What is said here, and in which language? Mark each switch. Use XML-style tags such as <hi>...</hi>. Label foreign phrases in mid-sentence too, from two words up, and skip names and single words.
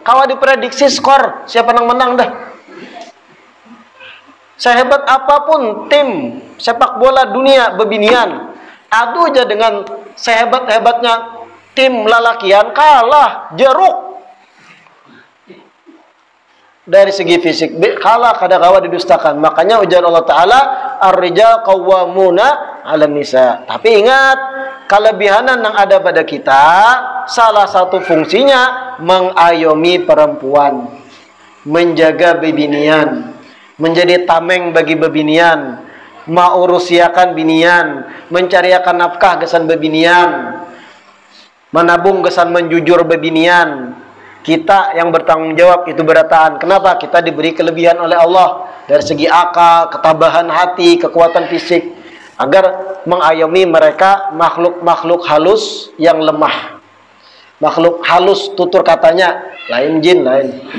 <bjn>Kawa diprediksi skor, siapa yang menang dah. Sehebat apapun tim sepak bola dunia bebinian, adu aja dengan sehebat-hebatnya tim lalakian, kalah jeruk. Dari segi fisik kalah, kada kawa didustakan. Makanya ujar Allah Ta'ala,</bjn> <ar>ar-rijal qawwamuna 'alan nisa.</ar> <bjn>Tapi ingat, kelebihanan yang ada pada kita, salah satu fungsinya mengayomi perempuan, menjaga bebinian. menjadi tameng bagi bebinian, maurusiakan binian, mencariakan nafkah gesan bebinian, menabung gesan menjujur bebinian. Kita yang bertanggung jawab itu berataan. Kenapa? Kita diberi kelebihan oleh Allah dari segi akal, ketabahan hati, kekuatan fisik, agar mengayomi mereka makhluk-makhluk halus yang lemah. Makhluk halus tutur katanya, lain jin lain.</bjn>